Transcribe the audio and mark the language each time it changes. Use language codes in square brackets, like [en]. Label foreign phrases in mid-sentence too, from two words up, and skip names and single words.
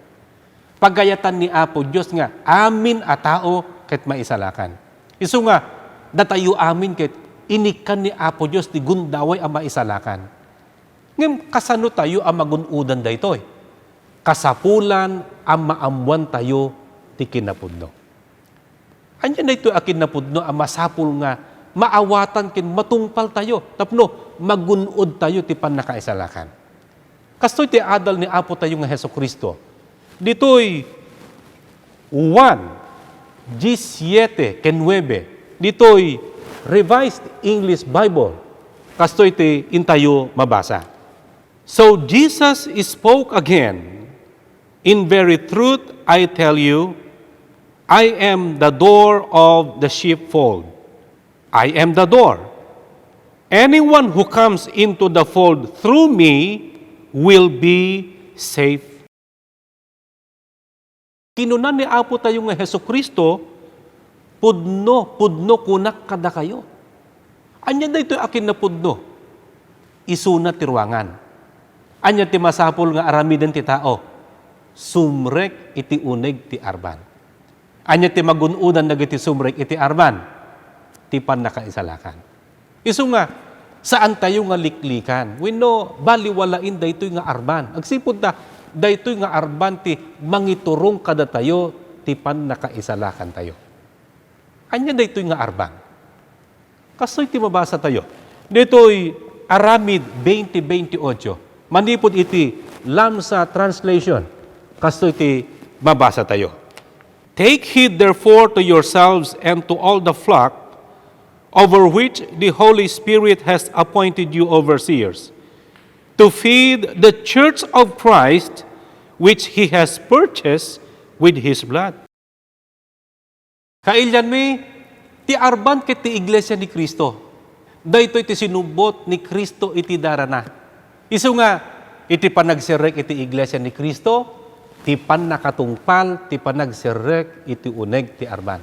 [ilo] Pagayatan ni Apo Dios nga amin a tao ket maisalakan. Isu nga datayo amin ket inikan ni Apo Dios ti gundaway a maisalakan. Ngem kasano tayo a magunudan daytoy? Kasapulan a maamwan tayo ti kinapudno. Anya na ito akin napudno ang masapul nga maawatan kin matungpal tayo. Tapno, magunod tayo ti pannakaisalakan. Kastoy ti adal ni Apo tayo nga Heso Kristo. Dito'y 1:17 ken 9. Dito'y Revised English Bible. Kastoy ti intayo mabasa. [en] So Jesus spoke again, in very truth I tell you, I am the door of the sheepfold. I am the door. Anyone who comes into the fold through me will be safe. [ilo] Kinunan ni Apo tayo nga Heso Kristo, pudno kunak kada kayo. Anya da ito akin na pudno, isuna ti ruangan. Anya ti masapul nga aramiden ti tao, sumrek iti uneg ti arban. Anya ti magunudan dagiti sumrek iti arban, ti pannakaisalakan. Isu nga, saan tayo nga liklikan? Wenno baliwalain daytoy nga arban. Agsipud ta, daytoy nga arban ti mangiturong kada tayo, ti pannakaisalakan tayo. Anya daytoy nga arban? Kasoy ti mabasa tayo. Dito'y Aramid 20:28. Manipod iti Lamsa Translation. Kasoy ti mabasa tayo. [en] Take heed therefore to yourselves and to all the flock over which the Holy Spirit has appointed you overseers, to feed the church of Christ which He has purchased with His blood. [ilo] Kailyan mi, ti arban ket ti iglesia ni Kristo. Daytoy ti sinubot ni Kristo iti darana. Isu nga, iti panagserek iti Iglesia ni Cristo, ti nakatungpal, ti panagserek iti uneg ti arban.